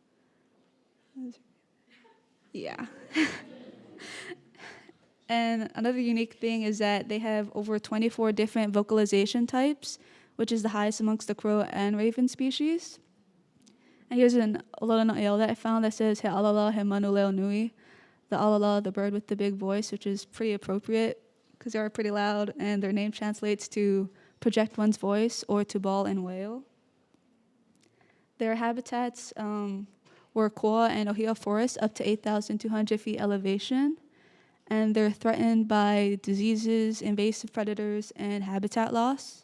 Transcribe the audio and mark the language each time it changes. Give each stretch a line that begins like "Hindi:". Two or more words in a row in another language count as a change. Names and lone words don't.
English: Yeah. And another unique thing is that they have over 24 different vocalization types, which is the highest amongst the crow and raven species. And here's an ololana that I found that says,
Hawaiian: He alala he manuleo nui.
English: The alala, the bird with the big voice, which is pretty appropriate because they are pretty loud, and their name translates to project one's voice or to bawl and wail. Their habitats were koa and ohia forests up to 8,200 feet elevation, and they're threatened by diseases, invasive predators, and habitat loss.